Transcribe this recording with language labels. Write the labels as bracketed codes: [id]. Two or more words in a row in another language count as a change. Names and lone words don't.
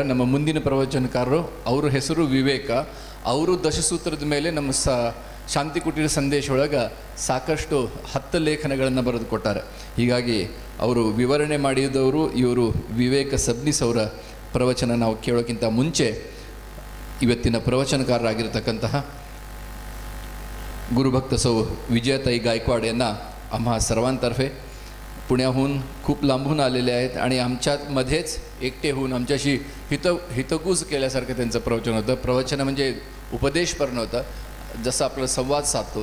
[kn] ನಮ್ಮ ಮುಂದಿನ ಪ್ರವಚನಕಾರರು, ಅವ್ರ ಹೆಸರು ವಿವೇಕ. ಅವರು ದಶಸೂತ್ರದ ಮೇಲೆ ನಮ್ಮ ಶಾಂತಿ ಕುಟೀರ ಸಂದೇಶ ಒಳಗೆ ಸಾಕಷ್ಟು 10 ಲೇಖನಗಳನ್ನು ಬರೆದು ಕೊಟ್ಟಾರೆ. ಹೀಗಾಗಿ ಅವರು ವಿವರಣೆ ಮಾಡಿದವರು ಇವರು ವಿವೇಕ ಸಬ್ನಿಸ್ ಅವರ ಪ್ರವಚನ ನಾವು ಕೇಳೋಕ್ಕಿಂತ ಮುಂಚೆ ಇವತ್ತಿನ ಪ್ರವಚನಕಾರರಾಗಿರ್ತಕ್ಕಂತಹ [mr] गुरुभक्त सौ विजयाताई गायकवाड यांना आम्हा सर्वांतर्फे पुण्याहून खूप लांबून आलेले आहेत आणि आमच्यामध्येच एकटे होऊन आमच्याशी हितगुज केल्यासारखं त्यांचं प्रवचन होतं. प्रवचन म्हणजे उपदेशपर नव्हतं, जसं आपलं संवाद साधतो.